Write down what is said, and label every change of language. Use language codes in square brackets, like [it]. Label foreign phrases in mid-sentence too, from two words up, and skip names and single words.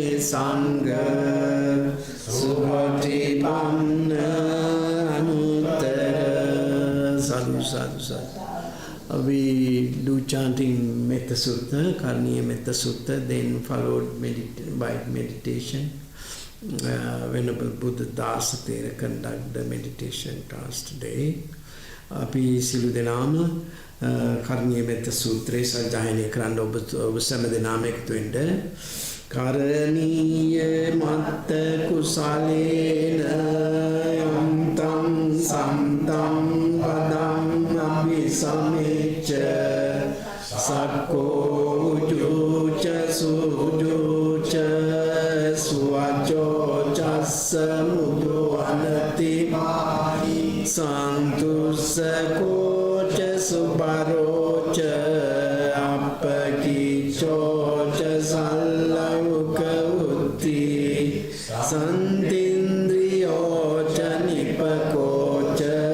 [pi] Sangha Subhatipanna Anuttara. Sadhu, sadhu, sadhu. [en] We do chanting Metta Sutta, Karniya Metta Sutta, then followed by meditation. Venerable Buddha Dasa Thera conduct the meditation class today. [si] අපි සියලු දෙනාම කරණීය මෙත්ත සූත්‍ර සජ්ඣායනා කරන්න ඔබ සෑම දෙනාම එකතු වෙන්න. [pi] කරණීය මත්ත කුසලේන යන්තං සම්තං පදං අபிසමෙච්ච සක්කෝ උජුච සුජුච සුවචෝ චස්ස මුදු අනති සන්තුස්සකෝ ච සුබරෝ ච අපකිචෝ ච සල්ලවක උත්ති සන්තින්ද්‍රියෝ ච නිපකෝ ච